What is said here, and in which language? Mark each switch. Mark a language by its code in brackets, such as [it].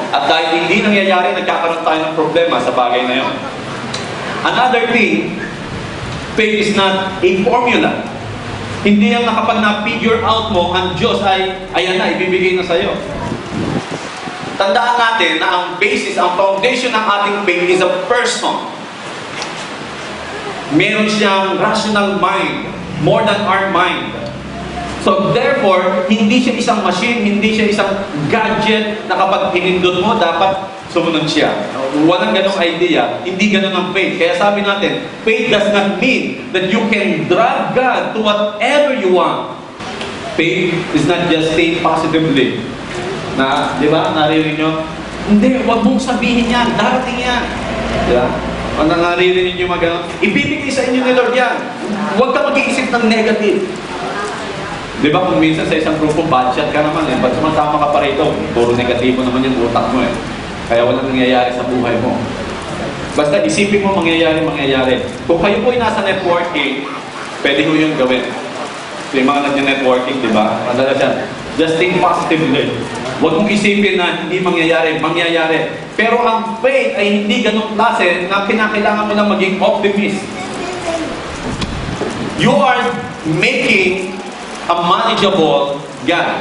[tl] At dahil hindi nangyayari, nagkakaroon tayo ng problema sa bagay na yun. [en] Another thing, faith is not a formula. [tl] Hindi yan na kapag na-figure out mo, ang Diyos ay, ayan na, ibibigay na sa'yo. Tandaan natin na ang basis, ang foundation ng ating faith [en] is a person. [tl] Meron siyang [en] rational mind, more than our mind. [tl] So therefore, hindi siya isang machine, hindi siya isang gadget na kapag pinindot mo, dapat sumunod siya. Walang ganong idea, hindi ganon ang faith. Kaya sabi natin, [en] faith does not mean that you can drag God to whatever you want. Faith is not just saying positively. [tl] Na, di ba, naririnig nyo? Hindi, huwag mong sabihin yan, darating yan. Di ba? Kung naririnig nyo mag-ganon, ibibigay sa inyo ni Lord yan. Huwag ka mag-iisip ng negative. Di ba, kung minsan sa isang grupo, budget ka naman eh, ba't sumasama ka pa rito? Puro negatibo naman yung utak mo eh. Kaya walang nangyayari sa buhay mo. Basta isipin mo mangyayari. Kung kayo po ay nasa networking, pwede ko yung gawin. So, yung mga nag-networking, di ba? Madala siya. [en] Just think positively. [tl] Huwag mong isipin na hindi mangyayari. Pero ang faith ay hindi ganong klase na kinakailangan mo lang maging optimist. [en] You are making a manageable God.